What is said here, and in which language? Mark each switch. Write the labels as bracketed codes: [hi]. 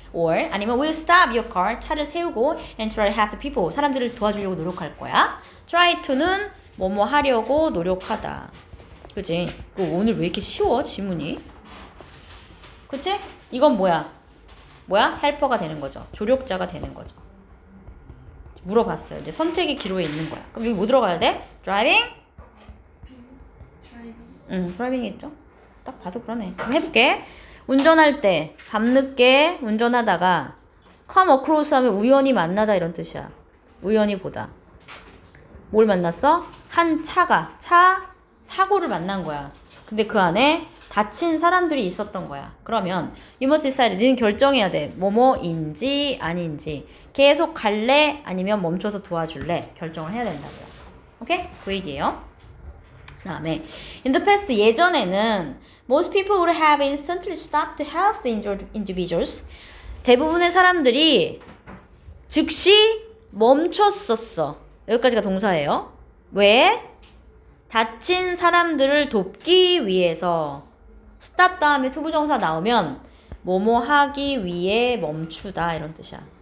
[en] or [ko] 아니면 [en] will you stop your car? [ko] 차를 세우고 [en] and try to help the people. [ko] 사람들을 도와주려고 노력할 거야. try to는 뭐뭐 하려고 노력하다. 그치? 오늘 왜 이렇게 쉬워? 지문이? 그치? 이건 뭐야? 헬퍼가 되는 거죠. 조력자가 되는 거죠. 물어봤어요. 이제 선택의 기로에 있는 거야. 그럼 여기 뭐 들어가야 돼? [en] driving? [ko] 드라이빙. driving 있죠? 딱 봐도 그러네. 그럼 해볼게. 운전할 때 밤늦게 운전하다가 come across 하면 우연히 만나다 이런 뜻이야. 우연히 보다. 뭘 만났어? 한 차가 사고를 만난 거야. 근데 그 안에 다친 사람들이 있었던 거야. 그러면 [en] you must decide. [ko] 너는 결정해야 돼. 뭐뭐인지 아닌지. 계속 갈래? 아니면 멈춰서 도와줄래? 결정을 해야 된다고요. 오케이? 그 얘기예요. 그 다음에 [en] in the past [ko] 예전에는 [en] most people would have instantly stopped to help the injured individuals. [ko] 대부분의 사람들이 즉시 멈췄었어. 여기까지가 동사예요. 왜? 다친 사람들을 돕기 위해서. stop 다음에 투부정사 나오면 뭐뭐 하기 위해 멈추다 이런 뜻이야.